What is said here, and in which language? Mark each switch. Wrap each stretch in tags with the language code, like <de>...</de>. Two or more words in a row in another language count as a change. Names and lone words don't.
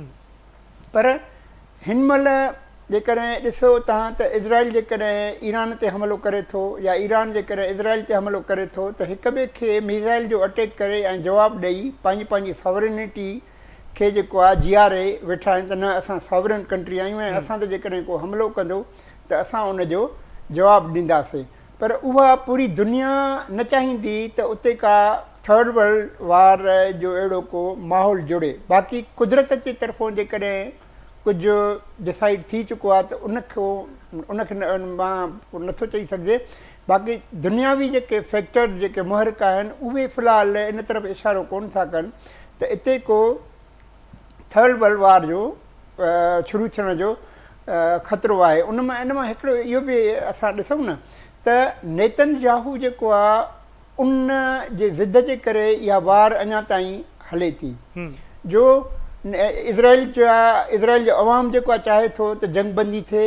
<sd>पर हिन महिल जेकॾहिं ॾिसो तव्हां त इज़राइल जेकॾहिं ईरान ते हमिलो करे थो या ईरान जेकॾहिं इज़राइल ते हमिलो करे थो त हिक ॿिए खे मिज़ाइल जो अटैक करे ऐं जवाबु ॾेई पंहिंजी पंहिंजी सॉवरेनिटी खे जेको आहे जीआरे वेठा आहिनि त न असां</sd> <en>sovereign country</en> <sd>आहियूं ऐं असां त जेकॾहिं को हमिलो कंदो त असां उनजो जवाबु ॾींदासीं। पर उहा पूरी दुनिया न चाहींदी त उते का</sd> <en>third world war</en> <sd>जो अहिड़ो को माहौल जुड़े। बाक़ी कुदरत जे तरफ़ों जेकॾहिं कुझु डिसाइड थी चुको आहे त उनखे मां नथो चई सघिजे। बाक़ी दुनियावी जेके फैक्टर्स जेके मुहरिक आहिनि उहे फ़िलहालु इन तरफ़ इशारो कोन था कनि त इते को</sd> <en>third world war</en> <sd>जो शुरू थियण जो ख़तरो आहे। इन मां हिकिड़ो इहो बि असां ॾिसूं न त नेतन्याहू जेको आहे उन जे ज़िद जे करे इहा वार अञा ताईं हले थी। जो इज़राइल जो अवाम जेको आहे चाहे थो त जंग बंदी थिए।</sd>